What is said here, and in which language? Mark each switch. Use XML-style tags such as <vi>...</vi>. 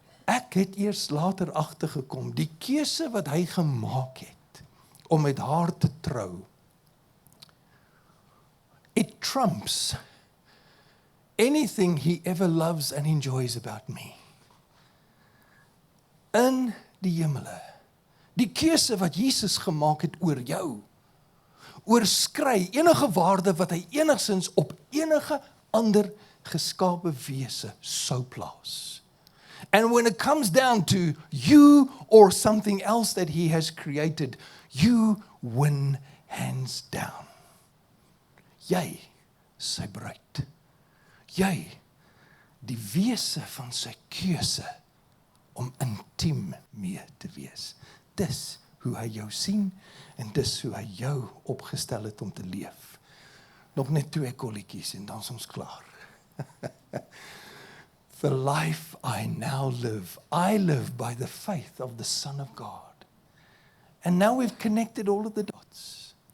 <af>Ek het eers later agtergekom, die keuse wat hy gemaak het, om met haar te trou,</af> <en>it trumps anything he ever loves and enjoys about me.</en> <af>In die hemele, die keuse wat Jesus gemaak het oor jou, oorskry enige waarde wat hy enigsins op enige ander geskape wese sou plaas.</af> <en>And when it comes down to you or something else that he has created, you win hands down.</en> <af>Jy, sy bruid. Jy, die wese van sy keuse om intiem mee te wees. Dis hoe hy jou sien en dis hoe hy jou opgestel het om te leef. Nog net 2 kolletjies en dan is ons klaar.</af> <en>The life I now live, I live by the faith of the Son of God. And now we've connected all of the dots.</en>